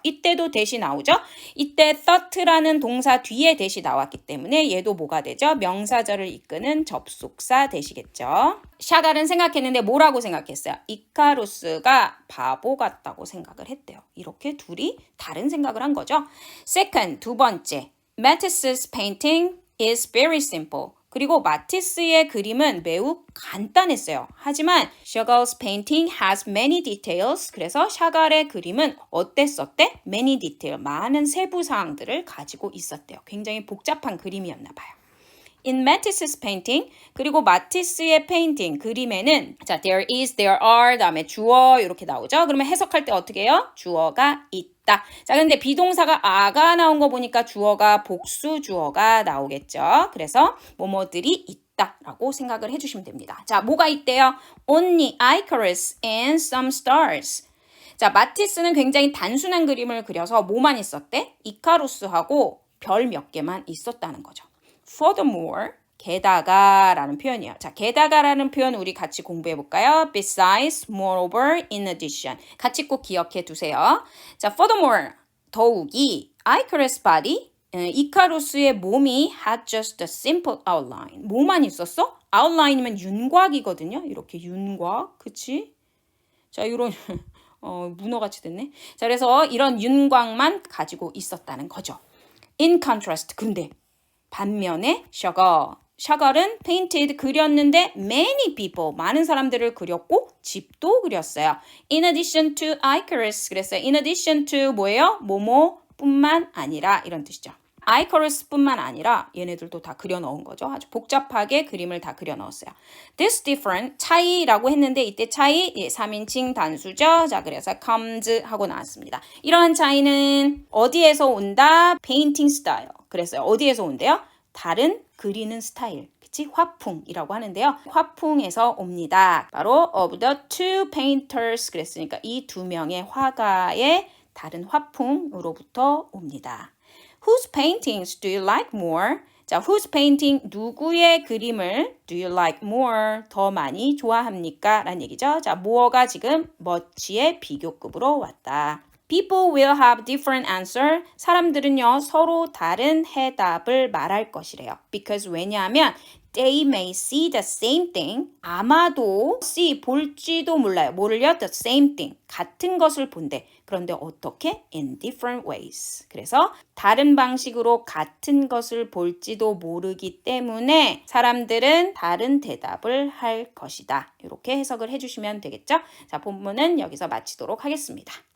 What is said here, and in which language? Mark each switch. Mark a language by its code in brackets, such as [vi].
[ko] 이때도 대시 나오죠. 이때 thought라는 동사 뒤에 대시 나왔기 때문에 얘도 뭐가 되죠? 명사절을 이끄는 접속사 되시겠죠. 샤갈은 생각했는데 뭐라고 생각했어요? 이카루스가 바보 같다고 생각을 했대요. 이렇게 둘이 다른 생각을 한 거죠. Second, 두 번째. [en] Matisse's painting is very simple. [ko] 그리고 마티스의 그림은 매우 간단했어요. [en] 하지만 Chagall's painting has many details. [ko] 그래서 샤갈의 그림은 어땠었대? Many detail, 많은 세부 사항들을 가지고 있었대요. 굉장히 복잡한 그림이었나 봐요. In Matisse's painting, 그리고 마티스의 페인팅, 그림에는 자, there is, there are, 다음에 주어 이렇게 나오죠. 그러면 해석할 때 어떻게 해요? 주어가 있다. 자, 근데 비동사가 아가 나온 거 보니까 주어가 복수 주어가 나오겠죠. 그래서 뭐뭐들이 있다라고 생각을 해주시면 됩니다. 자, 뭐가 있대요? [en] Only Icarus and some stars. [ko] 자, 마티스는 굉장히 단순한 그림을 그려서 뭐만 있었대? 이카루스하고 별 몇 개만 있었다는 거죠. Furthermore, 게다가라는 표현이에요. 자, 게다가라는 표현 우리 같이 공부해 볼까요? [en] Besides, moreover, in addition. [ko] 같이 꼭 기억해 두세요. [en] 자, furthermore, 더욱이 Icarus body, 이카루스의 몸이 had just a simple outline. [ko] 뭐만 있었어? outline이면 윤곽이거든요. 이렇게 윤곽, 그치? 자, 이런 문어같이 됐네. 자, 그래서 이런 윤곽만 가지고 있었다는 거죠. In contrast, 근데 반면에 샤갈은 painted, 그렸는데 many people, 많은 사람들을 그렸고 집도 그렸어요. [en] In addition to Icarus, 그랬어요. In addition to 뭐예요? [ko] 뭐뭐뿐만 아니라 이런 뜻이죠. Icarus뿐만 아니라 얘네들도 다 그려 넣은 거죠. 아주 복잡하게 그림을 다 그려 넣었어요. This different, 차이라고 했는데 이때 차이 3인칭 단수죠. 자, 그래서 comes 하고 나왔습니다. 이러한 차이는 어디에서 온다? [en] Painting style. [ko] 그래서 어디에서 온대요? 다른 그리는 스타일. 그치? 화풍이라고 하는데요. 화풍에서 옵니다. [en] 바로 of the two painters. [ko] 그랬으니까 이 두 명의 화가의 다른 화풍으로부터 옵니다. [en] Whose paintings do you like more? [ko] 자, whose painting, 누구의 그림을 do you like more, 더 많이 좋아합니까? 라는 얘기죠. 자, mu어가 지금 much의 비교급으로 왔다. [en] People will have different answer. [ko] 사람들은요, 서로 다른 해답을 말할 것이래요. [en] Because 왜냐하면 they may see the same thing. [ko] 아마도 see, 볼지도 몰라요. 뭐를요? The same thing. 같은 것을 본대. 그런데 어떻게? [en] In different ways. [ko] 그래서 다른 방식으로 같은 것을 볼지도 모르기 때문에 사람들은 다른 대답을 할 것이다. 이렇게 해석을 해주시면 되겠죠? 자, 본문은 여기서 마치도록 하겠습니다.